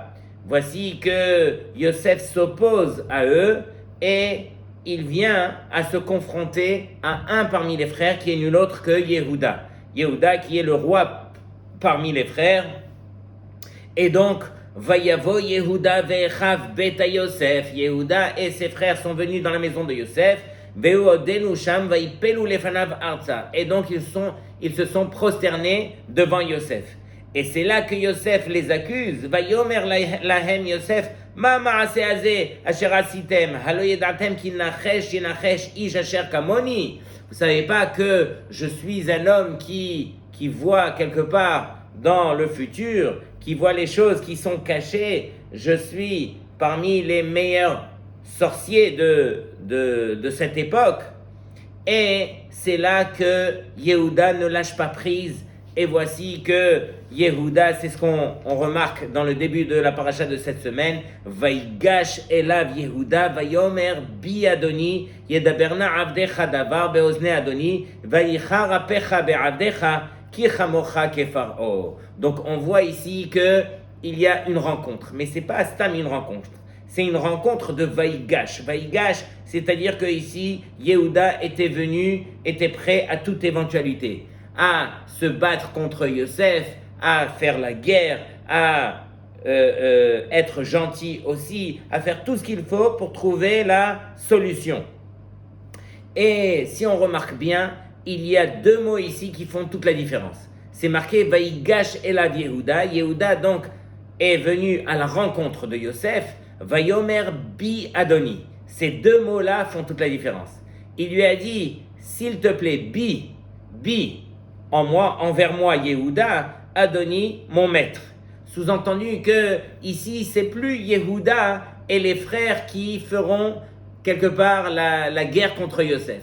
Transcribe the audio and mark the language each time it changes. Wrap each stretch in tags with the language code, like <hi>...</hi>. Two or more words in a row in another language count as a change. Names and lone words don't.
<fr>Voici que Yosef s'oppose à eux et il vient à se confronter à un parmi les frères qui est nul autre que Yehuda. Yehuda qui est le roi parmi les frères. Et donc,</fr> <he>ויבא יהודה ואחיו ביתה יוסף.</he> <fr>Yehuda et ses frères sont venus dans la maison de Yosef.</fr> <he>ועודנו שם ויפלו לפניו ארצה.</he> <fr>Et donc, ils se sont prosternés devant Yosef. Et c'est là que Yosef les accuse.</fr> <he>ויאמר להם יוסף, מה המעשה הזה אשר עשיתם, הלוא ידעתם כי נחש ינחש איש אשר כמני.</he> <fr>Vous savez pas que je suis un homme qui voit quelque part dans le futur, qui voit les choses qui sont cachées. Je suis parmi les meilleurs sorciers de cette époque. Et c'est là que Yehuda ne lâche pas prise. Et voici que Yehuda, c'est ce qu'on remarque dans le début de la paracha de cette semaine.</fr> <he>ויגש אליו יהודה, ויאמר בי אדני, ידבר נא עבדך דבר באזני אדני, ויחר אפך בעבדך, כי כמוך כפרעה.</he> <fr>Donc on voit ici qu'il y a une rencontre, mais c'est pas Stam une rencontre. C'est une rencontre de</fr> <he>Vaïgash.</he> <fr>Vaïgash, c'est-à-dire que ici, Yehuda était prêt à toute éventualité, à se battre contre Yosef, à faire la guerre, à être gentil aussi, à faire tout ce qu'il faut pour trouver la solution. Et si on remarque bien, il y a 2 mots ici qui font toute la différence. C'est marqué</fr> <he>ויגש אליו יהודה.</he> <fr>Yehuda donc est venu à la rencontre de Yosef.</fr> <he>ויאמר בי אדני.</he> <fr>Ces 2 mots-là font toute la différence. Il lui a dit, s'il te plaît, bi, envers moi, Yehuda, Adoni, mon maître. Sous-entendu que ici, c'est plus Yehuda et les frères qui feront quelque part la guerre contre Yosef.</fr>